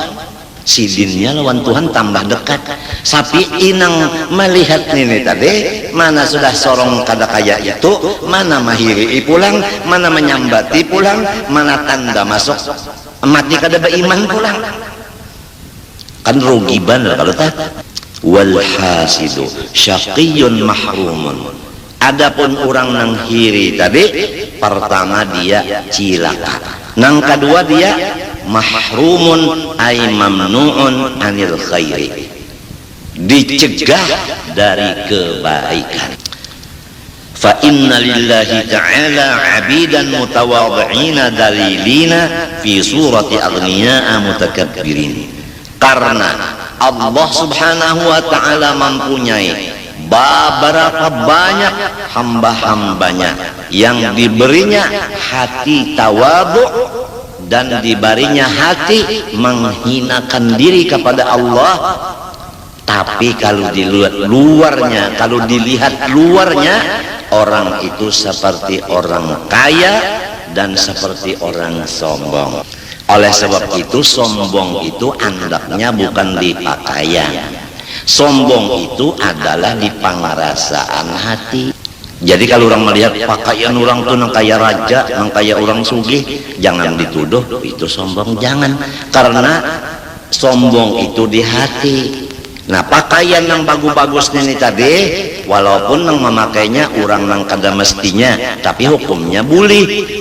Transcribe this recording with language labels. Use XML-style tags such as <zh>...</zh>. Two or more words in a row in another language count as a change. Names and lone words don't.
<bjn>Sidinnya lawan Tuhan tambah dekat. Sapi inang melihat ini tadi, mana sudah sorong kada kaya itu, mana mahiri pulang, mana menyambati pulang, mana tanda masuk mati kada beriman pulang, kan rugi bener kalau tak.</bjn> <ar>والحاسد شقي محروم.</ar> <bjn>Adapun orang nang hiri tadi, pertama dia cilaka, nang kedua dia</bjn> <ar>محروم أي ممنوع عن الخير,</ar> <id>dicegah dari kebaikan.</id> <ar>فإن لله تعالى عبادا متواضعين ذليلين في صورة أغنياء متكبرين.</ar> <id>Karena Allah</id> <ar>سبحانه وتعالى</ar> <id>mempunyai beberapa banyak hamba-hambanya yang diberinya hati tawadhu dan diberinya hati menghinakan diri kepada Allah. Tapi kalau luarnya, kalau dilihat luarnya, orang itu seperti orang kaya dan seperti orang sombong. Oleh sebab itu sombong itu andaknya bukan di pakaian, sombong itu adalah di pengerasaan hati.</id> <bjn>Jadi kalau orang melihat pakaian orang tuh nang kaya raja, nang kaya orang sugih, jangan dituduh itu sombong, jangan.</bjn> <id>Karena sombong itu di hati.</id> <bjn>Nah pakaian yang bagus-bagus ini tadi, walaupun nang memakainya orang nang kada mestinya, tapi hukumnya boleh.</bjn>